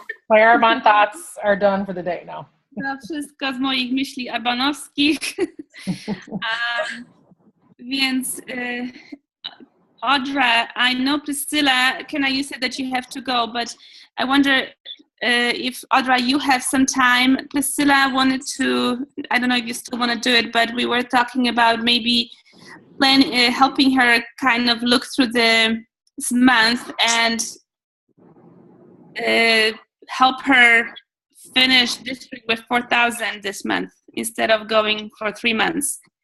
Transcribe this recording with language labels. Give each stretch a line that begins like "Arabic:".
English: My Arbonne thoughts are done for the day now.
Polish: To wszystko z moich myśli arbanowskich. Więc
English: Audra, I know Priscilla, Kenna, you said that you have to go, but I wonder if, Audra, you have some time. Priscilla wanted to, I don't know if you still want to do it, but we were talking about maybe helping her kind of look through this month and help her finish district with 4,000 this month instead of going for 3 months.